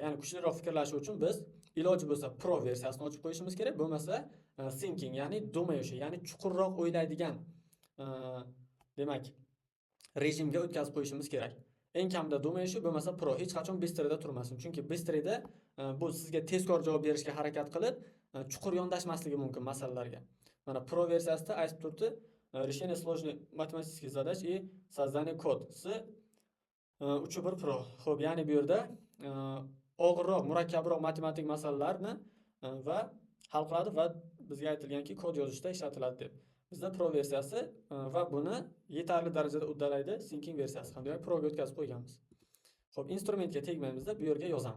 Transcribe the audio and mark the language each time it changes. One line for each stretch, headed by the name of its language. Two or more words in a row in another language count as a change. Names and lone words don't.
Uzbek: Ya'ni kuchliroq fikrlashi uchun biz iloji bo'lsa Pro versiyasini ochib qo'yishimiz kerak, bo'lmasa thinking, ya'ni думающий, ya'ni chuqurroq o'ylaydigan demak rejimga o'tkazib qo'yishimiz kerak. Eng kamida думающий bo'lmasa Pro, hech qachon Bistrida turmasin. Chunki Bistrida bu sizga tezkor javob berishga harakat qilib, chuqur yondashmasligi mumkin masalalarga. Mana Pro versiyasida aytib turibdi,
Russian: решение сложных математических задач и создание код с 3.1 Pro.
Uzbek: Xo'p, ya'ni bu yerda og'irroq, murakkabroq matematik masalalarni va hal qiladi va bizga aytilganki kod yozishda ishlatiladi deb. Bizda Pro versiyasi va buni yetarli darajada uddalaydi Thinking versiyasi ham. Demak, Pro ga o'tkazib qo'yganmiz. Xo'p, instrumentga tegmaymizda bu yerga yozamiz.